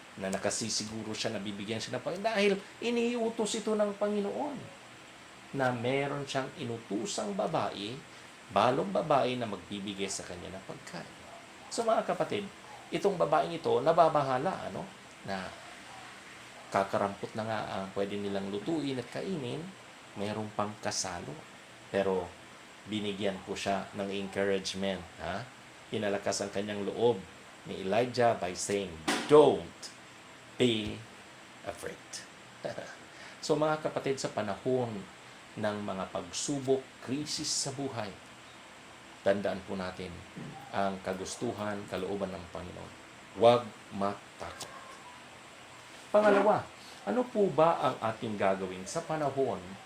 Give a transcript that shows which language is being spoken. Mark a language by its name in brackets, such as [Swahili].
[Filipino] Na nakasisiguro siya na bibigyan siya ng Panginoon. Dahil iniutos ito ng Panginoon na meron siyang inutusang babae, balong babae na magbibigay sa kanya ng pagkain. So mga kapatid, itong babaeng ito nababahala, na kakarampot na nga ang pwede nilang lutuin at kainin, mayroong pang kasalo. Pero binigyan po siya ng encouragement. Inalakas ang kanyang loob ni Elijah [English] by saying, don't be afraid. [Filipino] So mga kapatid, sa panahon ng mga pagsubok, krisis sa buhay, tandaan po natin ang kagustuhan, kalooban ng Panginoon. Huwag matakot. Pangalawa, ano po ba ang ating gagawin sa panahon